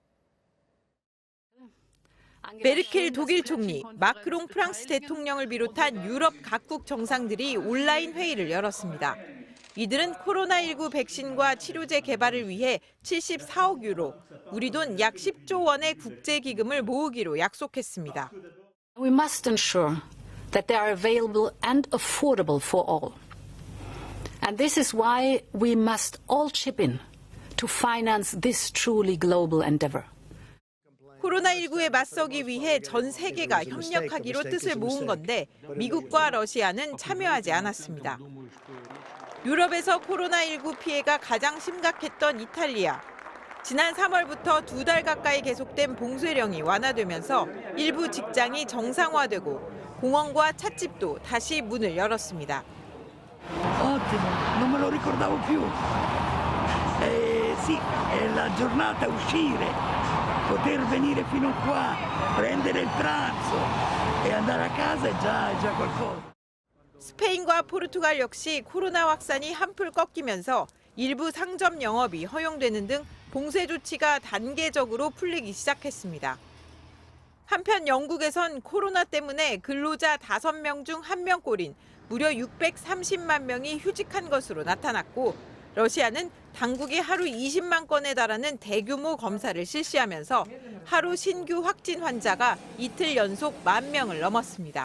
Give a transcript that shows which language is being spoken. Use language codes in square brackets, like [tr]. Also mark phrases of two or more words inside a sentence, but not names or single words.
[ko] 메르켈 독일 총리, 마크롱 프랑스 대통령을 비롯한 유럽 각국 정상들이 온라인 회의를 열었습니다. 이들은 코로나19 백신과 치료제 개발을 위해 74억 유로, 우리 돈 약 10조 원의 국제기금을 모으기로 약속했습니다. [en] We must ensure that they are available and affordable for all. And this is why we must all chip in to finance this truly global endeavor. [ko] 코로나19에 맞서기 위해 전 세계가 협력하기로 뜻을 모은 건데 미국과 러시아는 참여하지 않았습니다. 유럽에서 코로나19 피해가 가장 심각했던 이탈리아. 지난 3월부터 2달 가까이 계속된 봉쇄령이 완화되면서 일부 직장이 정상화되고 공원과 찻집도 다시 문을 열었습니다. [it] Ottimo, non me lo ricordavo più. Sì, è la giornata uscire, poter venire fino qua, prendere il pranzo e andare a casa è già qualcosa. [ko] 스페인과 포르투갈 역시 코로나 확산이 한풀 꺾이면서 일부 상점 영업이 허용되는 등 봉쇄 조치가 단계적으로 풀리기 시작했습니다. 한편 영국에선 코로나 때문에 근로자 5명 중 1명꼴인 무려 630만 명이 휴직한 것으로 나타났고 러시아는 당국이 하루 20만 건에 달하는 대규모 검사를 실시하면서 하루 신규 확진 환자가 이틀 연속 10,000명을 넘었습니다.